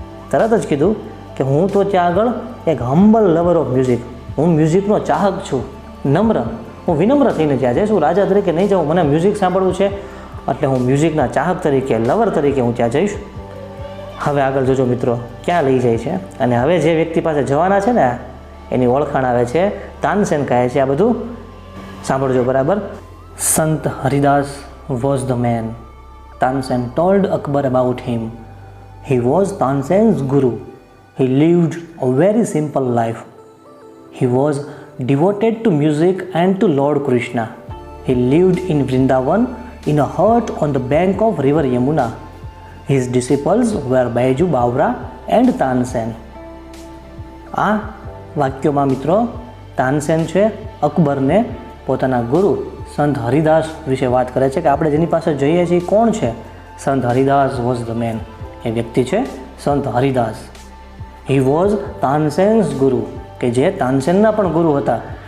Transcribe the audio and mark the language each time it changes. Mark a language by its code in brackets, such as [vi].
[gu] તરત જ કીધું કે હું તો ત્યાં આગળ એક [en] humble lover of music, [gu] હું મ્યુઝિકનો ચાહક છું, નમ્ર, હું વિનમ્ર થઈને ત્યાં જઈશ. હું રાજા તરીકે નહીં જાઉં, મને મ્યુઝિક સાંભળવું છે એટલે હું મ્યુઝિકના ચાહક તરીકે, લવર તરીકે હું ત્યાં જઈશ. હવે આગળ જોજો મિત્રો ક્યાં લઈ જાય છે. અને હવે જે વ્યક્તિ પાસે જવાના છે ને એની ઓળખાણ આવે છે. તાનસેન કહે છે આ બધું સાંભળજો બરાબર. [en] Sant Haridas was the man. Tansen told Akbar about him. He was Tansen's guru. He lived a very simple life. He was devoted to music and to Lord Krishna. He lived in Vrindavan in a hut on the bank of river Yamuna. His disciples were Baiju Bawra and Tansen. [gu] આ વાક્યોમાં મિત્રો તાનસેન છે અકબરને પોતાના ગુરુ સંત હરિદાસ વિશે વાત કરે છે કે આપણે જેની પાસે જઈએ છીએ કોણ છે? સંત હરિદાસ [en] Was the man. [gu] એ વ્યક્તિ છે સંત હરિદાસ. [en] he was Tansen's guru, [gu] કે જે તાનસેનના પણ ગુરુ હતા.